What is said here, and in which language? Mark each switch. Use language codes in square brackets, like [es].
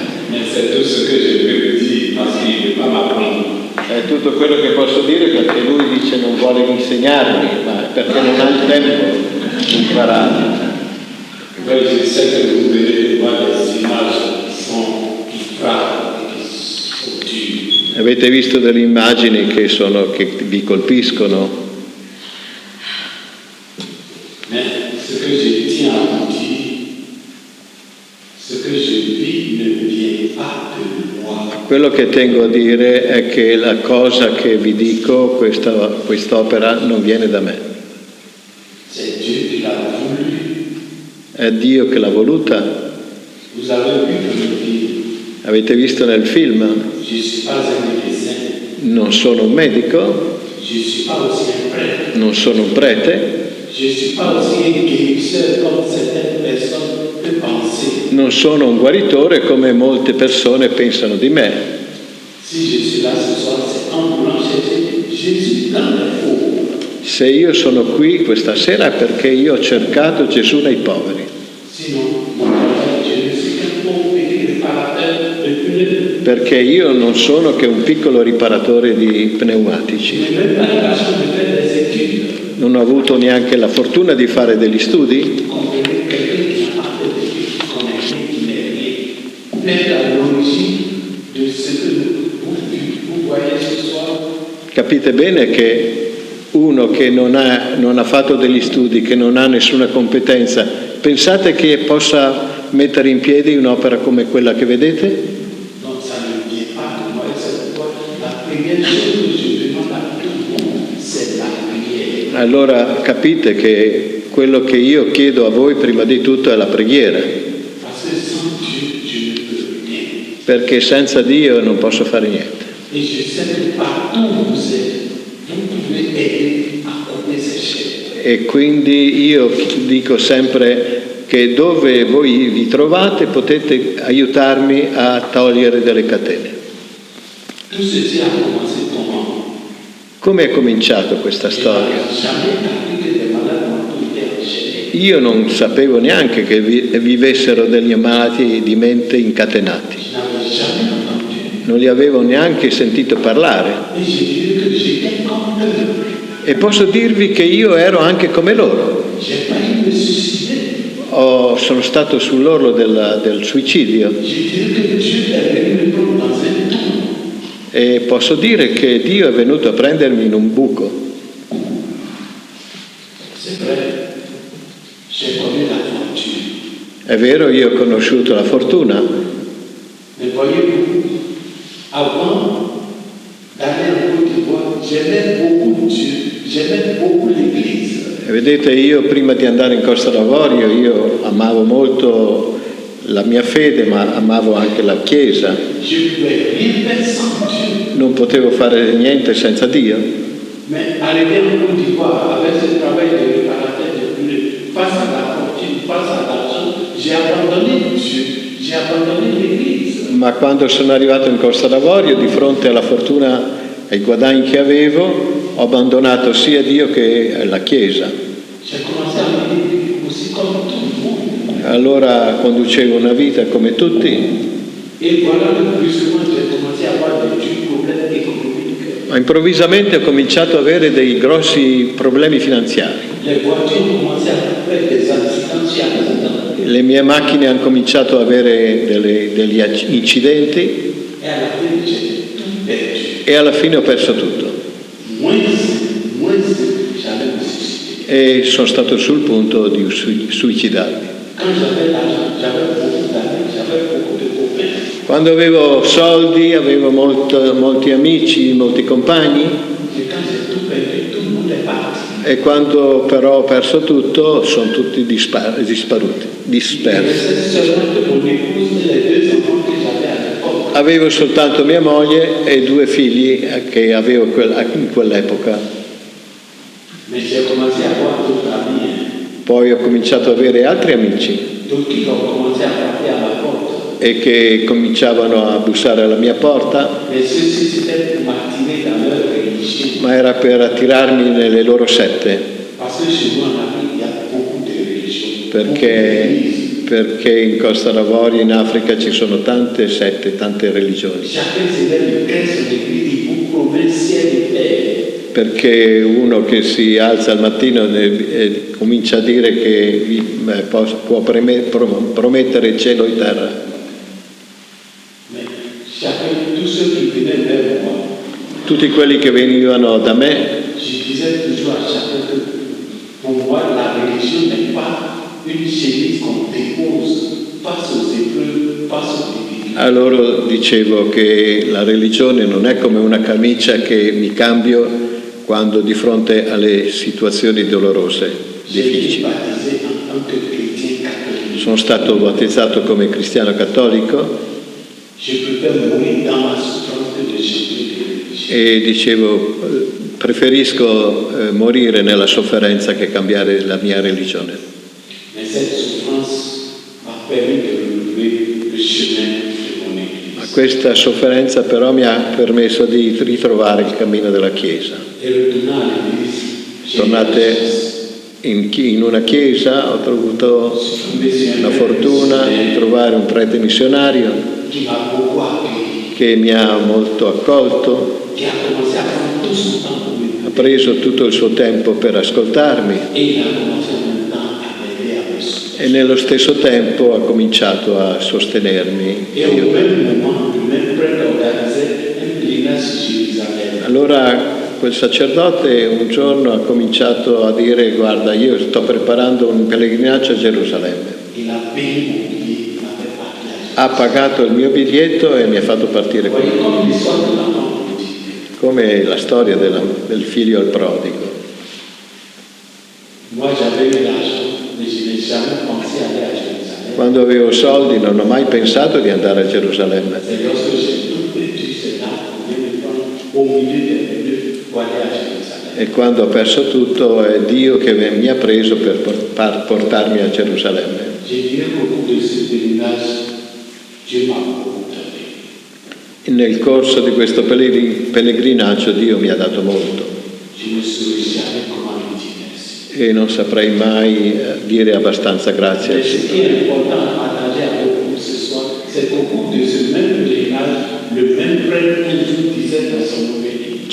[fr] Mais c'est tout ce que je peux vous dire parce qu'il ne veut pas m'apprendre. [it] È tutto quello che posso dire, perché lui dice non vuole insegnarmi, ma perché non ha il tempo di imparare. [fr] Oui, je sais que vous venez de voir des images qui frappent et qui sont dures. [it] Avete visto delle immagini che vi colpiscono? [fr] Mais ce que je tiens à vous dire, ce que je vis ne vient pas de moi. [it] Quello che tengo a dire è che la cosa che vi dico, quest'opera non viene da me. [fr] C'est Dieu qui l'a voulu. [it] È Dio che l'ha voluta. [fr] Vous avez vu que le film. [it] Avete visto nel film? [fr] Je ne suis pas un médecin. [it] Non sono un medico. [fr] Je ne suis pas aussi un prêtre. [it] Non sono un prete. [fr] Je ne suis pas aussi un guérisseur comme certaines personnes peuvent [it] non sono un guaritore come molte persone pensano di me. [fr] Si je suis là ce soir, c'est en voulant chercher Jésus dans les pauvres. [it] Se io sono qui questa sera è perché io ho cercato Gesù nei poveri. [fr] Sinon, mon travail, je ne suis qu'un pauvre petit réparateur de pneus. [it] Perché io non sono che un piccolo riparatore di [fr] Je [it] pneumatici. [fr] n'ai même pas la chance de faire des études. [it] Non ho avuto neanche la fortuna di fare degli studi. [fr] Comprenez, quelqu'un qui n'a pas fait d'études, qu'on est né, qui n'est rien, n'est à l'origine de ce que vous voyez ce soir. [it] Capite bene che uno che non ha fatto degli studi, che non ha nessuna competenza, pensate che possa mettere in piedi un'opera come quella che vedete? [fr] Donc ça ne vient pas de moi, et c'est pourquoi la première chose que je demande à tout le monde, c'est la prière. [it] Allora capite che quello che io chiedo a voi prima di tutto è la preghiera, [fr] Parce que sans Dieu, je ne peux rien. [it] perché senza Dio non posso fare niente. [fr] Et je sais que partout où vous êtes, vous pouvez aider à couper ces chaînes. [it] E quindi io dico sempre che dove voi vi trovate potete aiutarmi a togliere delle catene. [fr] Tout ceci a commencé comment? [it] Come è cominciato questa [fr] Je [it] storia? [fr] n'avais jamais appris que des malades mentaux étaient enchaînés. [it] Io non sapevo neanche che vivessero degli ammalati di mente incatenati, [fr] Je n'avais jamais entendu. [it] non li avevo neanche sentito parlare. [fr] Et j'ai dit que j'étais comme eux. [it] E posso dirvi che io ero anche come loro. [fr] J'ai failli me suicider. [it] Sono stato sull'orlo del suicidio [fr] J'ai dit que Dieu est venu me prendre dans un trou. [it] e posso dire che Dio è venuto a prendermi in un buco. [fr] C'est vrai. J'ai connu la fortune. [it] È vero, io ho conosciuto la fortuna, [fr] Mais voyez-vous, avant d'aller en Côte d'Ivoire, j'aimais beaucoup Dieu, j'aimais beaucoup l'Église. [it] e vedete, io prima di andare in Costa d'Avorio io amavo molto la mia fede, ma amavo anche la Chiesa. [fr] Je ne pouvais rien faire sans Dieu. [it] Non potevo fare niente senza Dio. [fr] Mais arrivé en Côte d'Ivoire, avec ce travail de réparateur de pneus, face à la fortune, face à l'argent, j'ai abandonné Dieu, j'ai abandonné l'Église. [it] Ma quando sono arrivato in Costa d'Avorio, di fronte alla fortuna e ai guadagni che avevo, ho abbandonato sia Dio che la Chiesa. [fr] J'ai commencé à vivre aussi comme tout le monde. [it] Allora conducevo una vita come tutti [fr] Et voilà que brusquement, j'ai commencé à avoir des problèmes économiques. [it] ma improvvisamente ho cominciato ad avere dei grossi problemi finanziari. [fr] Les voitures ont commencé à faire des accidents chez accidents. [it] Le mie macchine hanno cominciato ad avere degli incidenti [fr] Et à la fin, j'ai tout perdu. [it] e alla fine ho perso tutto [fr] Moins, j'allais me suicider. [it] e sono stato sul punto di suicidarmi. [fr] Quand j'avais l'argent, j'avais beaucoup d'amis, j'avais beaucoup de copains. [it] Quando avevo soldi, avevo molti amici, molti compagni, [fr] Et quand j'ai tout perdu, tout le monde est parti. [it] e quando però ho perso tutto sono tutti dispersi. [fr] Il restait seulement que mon épouse et les deux enfants que j'avais à l'époque. [it] Avevo soltanto mia moglie e 2 figli che avevo in quell'epoca. [fr] Mais j'ai commencé à avoir d'autres amis, [it] Poi ho cominciato ad avere altri amici [fr] d'autres qui ont commencé à frapper à ma porte. [it] e che cominciavano a bussare alla mia porta, [fr] Mais ceux-ci, c'était pour m'attirer dans leur religion. [it] ma era per attirarmi nelle loro sette, [fr] Parce que chez nous en Afrique, il y a beaucoup de religions. [it] perché in Costa d'Avorio, in Africa, ci sono tante sette, tante religioni. [fr] Chacun se lève, crée son église, il vous promet ciel et terre. [it] Perché uno che si alza al mattino e comincia a dire che può promettere cielo e terra. [fr] Mais chacun, tous ceux qui venaient vers moi, [it] Tutti quelli che venivano da me, [fr] je disais toujours à chacun que pour moi, la religion n'est pas une chemise qu'on dépose face aux épreuves, face aux difficultés. [it] a loro dicevo che la religione non è come una camicia che mi cambio quando di fronte alle situazioni dolorose, [fr] J'ai été [it] difficili. [fr] baptisé en tant que chrétien catholique. [it] Sono stato battezzato come cristiano cattolico [fr] Je préfère mourir dans ma souffrance que de changer de religion. [it] e dicevo preferisco morire nella sofferenza che cambiare la mia religione. [fr] Mais cette souffrance m'a permis de retrouver le chemin de mon Église. [it] Ma questa sofferenza però mi ha permesso di ritrovare il cammino della Chiesa. [fr] Et retournant à l'Église, [it] Tornate in una chiesa, ho avuto la fortuna di trovare un prete missionario [fr] qui m'a beaucoup accueilli, [it] che mi ha molto accolto, [fr] qui a commencé à prendre tout son temps pour me [it] ha preso tutto il suo tempo per ascoltarmi [fr] et il a commencé en même temps à m'aider à me soutenir. [it] e nello stesso tempo ha cominciato a sostenermi. [fr] Et au même moment, le même prêtre organisait un pèlerinage sur Jérusalem. [it] Allora quel sacerdote un giorno ha cominciato a dire: guarda, io sto preparando un pellegrinaggio a Gerusalemme. [fr] Il a payé mon billet, il m'a fait partir. [it] Ha pagato il mio biglietto e mi ha fatto partire [fr] Vous [it] con [fr] voyez, [it] lui, [fr] comme l'histoire de l'enfant prodigue. [it] come la storia del figlio al prodigo. [fr] Moi, j'avais eu l'argent, mais je n'ai jamais pensé aller à Jérusalem. [it] Quando avevo soldi non ho mai pensato di andare a Gerusalemme. [fr] C'est lorsque j'ai tout perdu, c'est là qu'on vient me prendre au milieu des milieux pour aller à Jérusalem. [it] E quando ho perso tutto è Dio che mi ha preso per portarmi a Gerusalemme. [fr] J'ai dirais qu'au cours de ce pèlerinage, Dieu m'a beaucoup donné. [it] Nel corso di questo pellegrinaggio Dio mi ha dato molto [fr] Je ne saurais jamais comment lui dire merci. [it] e non saprei mai dire abbastanza grazie al [fr] Mais ce [it] Signore. [fr] qui est important à partager avec vous ce soir, c'est qu'au cours de ce même pèlerinage, le même prêtre un jour disait dans son homélie,